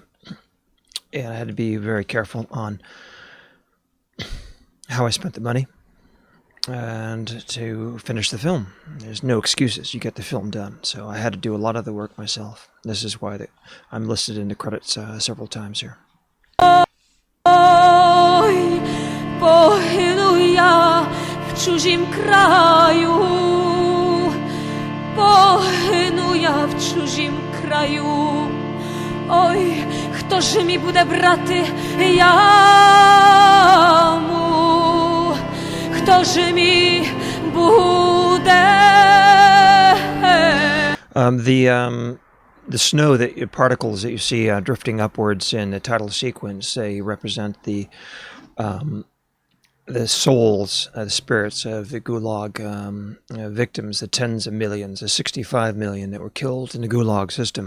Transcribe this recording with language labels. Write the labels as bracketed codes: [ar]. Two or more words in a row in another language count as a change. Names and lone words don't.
[en] And I had to be very careful on how I spent the money and to finish the film. There's no excuses. You get the film done. So I had to do a lot of the work myself. This is why I'm listed in the credits several times here. [rue] W cudzym kraju, pohynu ja w cudzym kraju. Oj, ktoż mi bude brati jamu, ktoż mi bude. [en] The snow particles that you see drifting upwards in the title sequence, they represent the souls, the spirits of the Gulag victims, the tens of millions, the 65 million that were killed in the Gulag system.